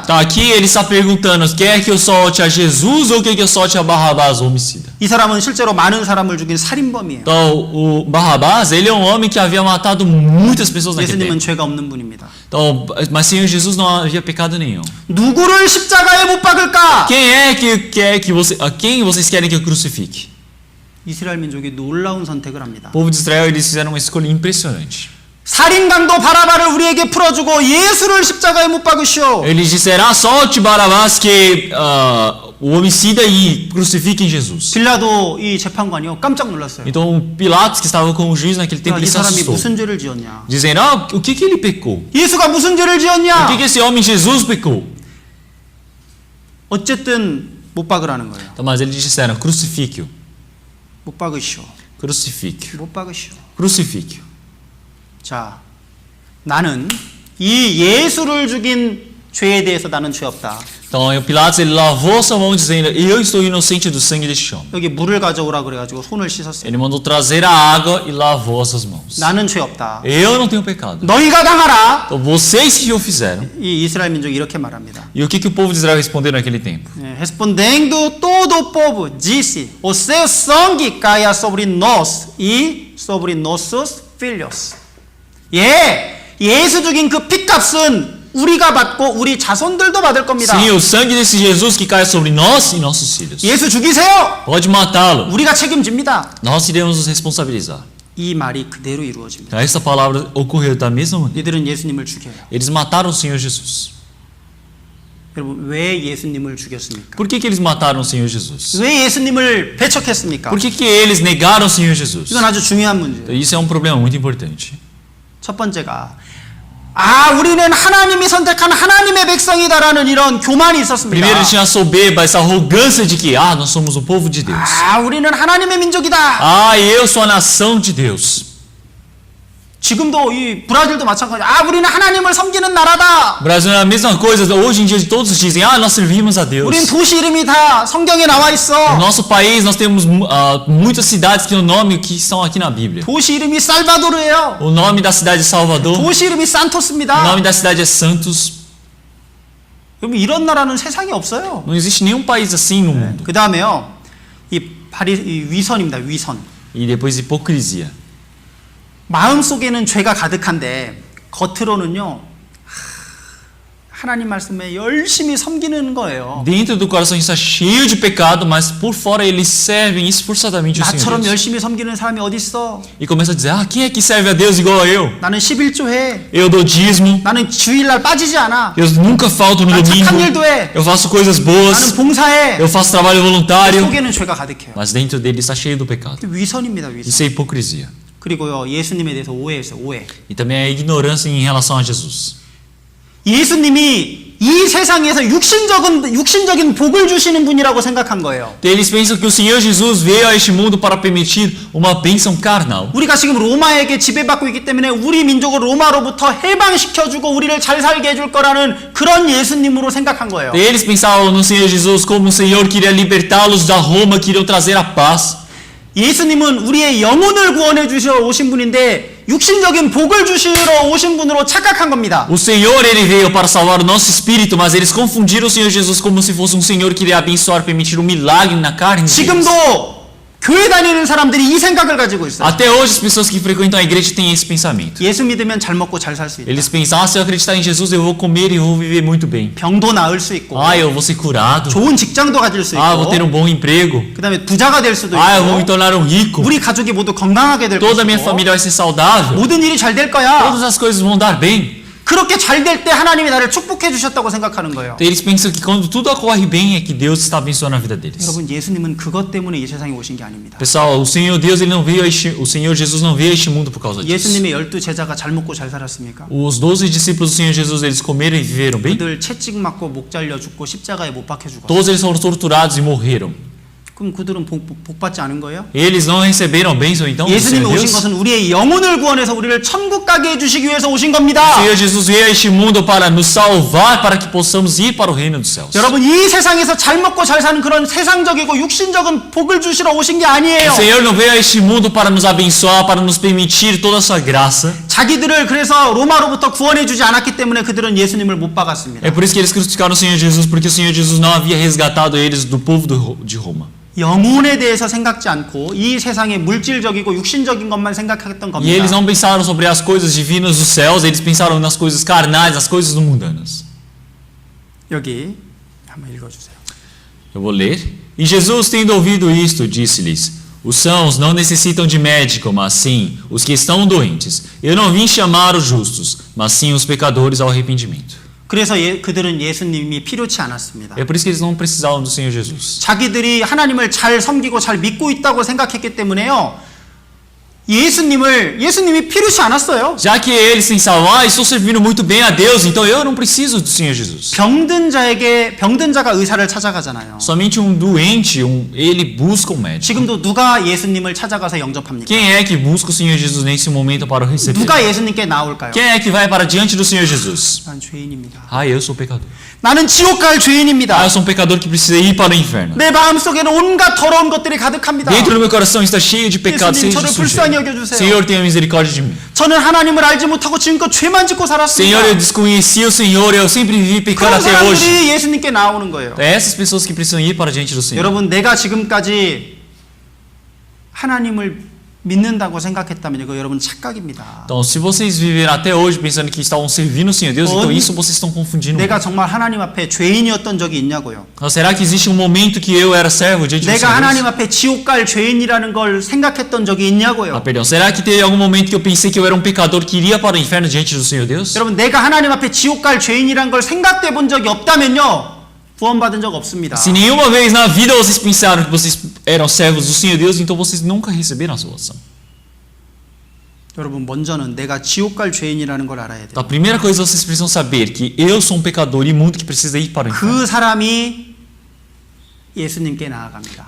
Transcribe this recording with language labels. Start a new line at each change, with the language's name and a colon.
Portuguese: Então, aqui ele está perguntando: quer que eu solte a Jesus ou quer que eu solte a Barrabás, o homicida?
Korean: 이 사람은 실제로 많은 사람을 죽인 살인범이에요.
Portuguese: Então, o Barrabás, ele é um homem que havia matado muitas pessoas naquele
Korean: 예수님은
Portuguese: tempo.
Korean: 죄가 없는 분입니다.
Portuguese: Então, mas Senhor Jesus não havia pecado nenhum.
Korean: 누구를 십자가에 못 박을까?
Portuguese: Quem é que quer que você, a quem vocês querem que eu crucifique?
Korean: 이스라엘 민족이 놀라운 선택을 합니다.
Portuguese: O povo de Israel, eles fizeram uma escolha impressionante.
Korean: 살인 강도 바라바를 우리에게 풀어주고 예수를 십자가에 못 박으시오.
Portuguese: Eles disseram: solte Barrabás, que o homicida, e crucifiquem Jesus.
Korean: 빌라도 이 재판관이요 깜짝 놀랐어요.
Portuguese: Então Pilatos, que estava com o juiz naquele tempo, ele se
Korean: 사람이
Portuguese: assustou,
Korean: 무슨 죄를 지었냐?
Portuguese: dizendo: o que ele pecou?
Korean: 예수가 무슨 죄를
Portuguese: O
Korean: 지었냐?
Portuguese: que esse homem Jesus pecou?
Korean: 어쨌든 못 박으라는 거예요.
Portuguese: Então, mas eles disseram: crucifique-o,
Korean: 못 박으시오.
Portuguese: crucifique-o,
Korean: 못 박으시오.
Portuguese: crucifique-o.
Korean: 자, 나는 이 예수를 죽인 죄에 대해서 나는 죄 없다.
Portuguese: Então Pilatos ele lavou sua mão dizendo: eu estou inocente do sangue deste homem.
Korean: 여기 물을 가져오라 그래가지고 손을 씻었어요.
Portuguese: Ele mandou trazer a água e lavou as suas mãos.
Korean: 나는 죄 없다.
Portuguese: Eu não tenho pecado.
Korean: 너희가 당하라.
Portuguese: Então vocês que o fizeram.
Korean: 이 이스라엘 민족이 이렇게 말합니다.
Portuguese: E o que o povo de Israel respondeu naquele tempo? Respondendo todo o povo disse: o seu sangue caia sobre nós e sobre nossos filhos.
Korean: 예수 죽인 그 핏값은 우리가 받고 우리 자손들도 받을 겁니다.
Portuguese: Sim, o sangue desse Jesus que cai sobre nós e nossos filhos.
Korean: 예수 죽이세요.
Portuguese: Pode matá-lo.
Korean: 우리가 책임집니다.
Portuguese: Nós iremos nos responsabilizar.
Korean: 이 말이 그대로 이루어집니다.
Portuguese: Então, essa palavra ocorreu da mesma maneira.
Korean: 이들은 예수님을 죽여요.
Portuguese: Eles mataram o Senhor Jesus.
Korean: 여러분 왜 예수님을 죽였습니까?
Portuguese: Por que eles mataram o Senhor Jesus?
Korean: 왜 예수님을 배척했습니까?
Portuguese: Por que eles negaram o Senhor Jesus?
Korean: 이건 아주 중요한 문제예요.
Portuguese: Então, isso é um problema muito importante.
Korean: 첫 번째가 우리는 하나님이 선택한 하나님의 백성이다라는 이런 교만이 있었습니다.
Portuguese: Primeiro tinha a soberba, essa arrogância de que, nós somos o povo de Deus.
Korean: 우리는 하나님의 민족이다.
Portuguese: Eu sou a nação de Deus.
Korean: 지금도 이 브라질도 마찬가지야. 우리는 하나님을 섬기는 나라다.
Portuguese: O Brasil é a mesma coisa. Hoje em dia todos dizem, nós servimos a Deus.
Korean: 우린 도시 이름이 다 성경에 나와
Portuguese: No
Korean: 있어.
Portuguese: nosso país nós temos muitas cidades que o nome que estão aqui na Bíblia.
Korean: 도시 이름이 살바도르예요.
Portuguese: O nome da cidade é Salvador.
Korean: 도시 이름이
Portuguese: O
Korean: 산토스입니다.
Portuguese: nome da cidade é Santos.
Korean: 여러분 이런 나라는 세상에 없어요.
Portuguese: Não existe nenhum país assim no mundo.
Korean: 그 다음에요. 이 위선입니다. 위선.
Portuguese: E depois hipocrisia.
Korean: 마음속에는 죄가 가득한데 겉으로는요. 하나님 말씀에 열심히 섬기는 거예요.
Portuguese: Dentro do coração está cheio de pecado, mas por fora eles servem esforçadamente o Senhor
Korean: 나처럼
Portuguese: Deus.
Korean: 열심히 섬기는 사람이 어디 있어?
Portuguese: E começa a dizer, quem é que serve a Deus igual a eu?
Korean: 나는 11조 해.
Portuguese: Eu dou dízimo,
Korean: 나는 주일날 빠지지 않아.
Portuguese: eu nunca falto no
Korean: 난
Portuguese: domingo,
Korean: 착한 일도 해.
Portuguese: eu faço coisas
Korean: 나는
Portuguese: boas,
Korean: 봉사해.
Portuguese: eu faço trabalho voluntário,
Korean: 속에는 죄가 가득해요.
Portuguese: mas dentro dele está cheio do pecado.
Korean: 위선입니다. 위선.
Portuguese: Isso é hipocrisia.
Korean: 그리고요. 예수님에 대해서 오해했어요. 오해.
Portuguese: E também a ignorância em relação a Jesus.
Korean: 예수님이 이 세상에서 육신적인 복을 주시는 분이라고 생각한 거예요.
Portuguese: Eles pensam que o Senhor Jesus veio a este mundo para permitir uma bênção carnal.
Korean: 우리가 지금 로마에게 지배받고 있기 때문에 우리 민족을 로마로부터 해방시켜주고 우리를 잘 살게 해줄 거라는 그런 예수님으로 생각한 거예요.
Portuguese: Eles pensavam no Senhor Jesus como o Senhor queria libertá-los da Roma, queriam trazer a paz.
Korean: 예수님은 우리의 영혼을 구원해 주시러 오신 분인데 육신적인 복을 주시러 오신 분으로 착각한 겁니다.
Portuguese: O Senhor, ele veio para salvar o nosso espírito, mas eles confundiram o Senhor Jesus como se fosse um Senhor que iria abençoar, permitir um milagre na carne deles.
Korean: 지금도 교회 다니는 사람들이 이 생각을 가지고 있어요.
Portuguese: Até hoje as pessoas que frequentam a igreja têm esse pensamento.
Korean: 예수 믿으면 잘 먹고 잘 살 수 있다.
Portuguese: Eles pensam, se eu acreditar em Jesus eu vou comer e vou viver muito bem.
Korean: 병도 나을 수 있고
Portuguese: Eu vou ser curado.
Korean: 좋은 직장도 가질 수
Portuguese: Vou ter
Korean: 있고
Portuguese: bom emprego.
Korean: 그다음에 부자가 될 수도
Portuguese: Eu vou me
Korean: 있고
Portuguese: tornar rico.
Korean: 우리 가족이 모두 건강하게 될
Portuguese: Toda a minha
Korean: 것이고
Portuguese: família vai ser saudável.
Korean: 모든 일이 잘 될 거야.
Portuguese: Todas as coisas vão dar bem.
Korean: 그렇게 잘 될 때 하나님이 나를 축복해 주셨다고 생각하는 거예요.
Portuguese: Eles pensam que quando tudo ocorre bem é que Deus está abençoando a vida deles.
Korean: 여러분 예수님은 그것 때문에 이 세상에 오신 게 아닙니다.
Portuguese: Pessoal, o Senhor Deus, ele não veio o Senhor Jesus não veio a este mundo por causa disso.
Korean: 예수님의 12 제자가 잘 먹고 잘 살았습니까?
Portuguese: Os 12 discípulos do Senhor Jesus, eles comeram e viveram bem?
Korean: 그들 채찍 맞고 목 잘려 죽고 십자가에 못 박혀 죽었어요.
Portuguese: Todos eles foram torturados e morreram.
Korean: 그럼 그들은 복 받지 않은 거예요?
Portuguese: Eles não receberam bênção então do
Korean: 예수님이
Portuguese: Deus?
Korean: 것은 우리의 영혼을 구원해서 우리를 천국 가게 해주시기 위해서 오신
Portuguese: O
Korean: 겁니다.
Portuguese: Senhor Jesus veio a este mundo para nos salvar, para que possamos ir para o reino dos céus.
Korean: 여러분 이 세상에서 잘 먹고 잘 사는 그런 세상적이고 육신적인 복을 주시러 오신 게 아니에요.
Portuguese: O Senhor não veio a este mundo para nos abençoar, para nos permitir toda a sua graça.
Korean: 자기들을 그래서 로마로부터 구원해 주지 않았기 때문에 그들은 예수님을 못 박았습니다.
Portuguese: É por isso que eles crucificaram o Senhor Jesus, porque o Senhor Jesus não havia resgatado eles do povo de Roma.
Korean: 영혼에 대해서 생각지 않고 이 세상의 물질적이고 육신적인 것만 생각했던
Portuguese: E
Korean: 겁니다.
Portuguese: eles não pensaram sobre as coisas divinas dos céus, eles pensaram nas coisas carnais, nas coisas mundanas.
Korean: 여기 한번 읽어주세요.
Portuguese: Eu vou ler. E Jesus, tendo ouvido isto, disse-lhes: Os sãos não necessitam de médico, mas sim os que estão doentes. Eu não vim chamar os justos, mas sim os pecadores ao arrependimento.
Korean: 그래서 그들은 예수님이 필요치 않았습니다.
Portuguese: É por isso que eles não precisavam do Senhor Jesus.
Korean: 자기들이 하나님을 잘 섬기고 잘 믿고 있다고 생각했기 때문에요. 예수님이 필요치 않았어요.
Portuguese: Já que eles pensavam, estou servindo muito bem a Deus, então eu não preciso do Senhor Jesus.
Korean: 병든 자가 의사를 찾아가잖아요.
Portuguese: Somente um doente, ele busca um médico.
Korean: 지금도 누가 예수님을 찾아가서 영접합니까?
Portuguese: Quem é que busca o Senhor Jesus nesse momento para o receber?
Korean: 누가 예수님께 나올까요?
Portuguese: Quem é que vai para diante do Senhor Jesus?
Korean: 난 죄인입니다.
Portuguese: Eu sou pecador.
Korean: 나는 지옥 갈 죄인입니다.
Portuguese: Eu sou um pecador que precisa ir para o inferno.
Korean: 내 마음속에는 온갖 더러운 것들이 가득합니다.
Portuguese: Dentro do meu coração está cheio de pecado, cheio de
Korean: 저를 불쌍히
Portuguese: sujeira.
Korean: 여겨주세요.
Portuguese: Senhor, tenha misericórdia de mim.
Korean: 저는 하나님을 알지 못하고 지금껏 죄만 짓고 살았습니다.
Portuguese: Senhor, eu desconheci o Senhor, eu sempre vivi pecando
Korean: 그런
Portuguese: até hoje.
Korean: 사람들이 예수님께 나오는 거예요.
Portuguese: É essas pessoas que precisam ir para diante do Senhor.
Korean: 여러분 내가 지금까지 하나님을 믿는다고 생각했다면 이거 여러분 착각입니다.
Portuguese: Então, se vocês viveram até hoje pensando que estavam servindo o Senhor Deus, então isso vocês estão confundindo.
Korean: 내가 정말 하나님 앞에 죄인이었던 적이 있냐고요.
Portuguese: Será que existe um momento que eu era servo diante do
Korean: 내가
Portuguese: Senhor
Korean: 하나님
Portuguese: Deus?
Korean: 앞에 지옥 갈 죄인이라는 걸 생각했던 적이 있냐고요.
Portuguese: Perdão. Será que teve algum momento que eu pensei que eu era um pecador que iria para o inferno diante do Senhor Deus?
Korean: 여러분 내가 하나님 앞에 지옥 갈 죄인이라는 걸 생각돼 본 적이 없다면요. 구원받은 적 없습니다.
Portuguese: Se nenhuma vez na vida vocês pensaram que vocês eram servos do Senhor Deus, então vocês nunca receberam a salvação.
Korean: 여러분 먼저는 내가 지옥 갈 죄인이라는 걸 알아야
Portuguese: Então,
Korean: 돼요.
Portuguese: a primeira coisa vocês precisam saber que eu sou um pecador imundo que precisa ir para o inferno.
Korean: 그 사람이 예수님께 나아갑니다.